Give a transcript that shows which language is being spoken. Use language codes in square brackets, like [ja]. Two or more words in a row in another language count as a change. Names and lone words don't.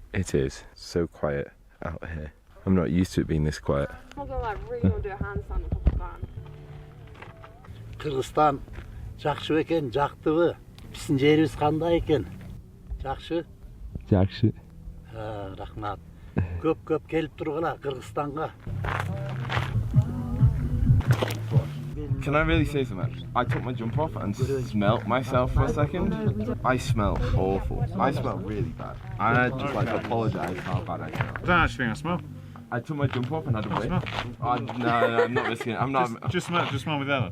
[en] It is so quiet out here. I'm not used to it being this quiet. [ky] Kyrgyzstan жақсы екен, жақтыбы. Біздің жеріміз қандай екен? Жақсы? Жақсы. Рахмат. Көп келіп тұрғыла Кыргызстанға. [en] Can I really say something? I took my jump off and smelt myself for a second. I smell awful. I smell really bad. And I just like to apologise how bad I smell. I don't actually think I smell. I took my jump off and had a whiff. Smell. Oh, no, I'm not risking it. I'm not. Just smell me there.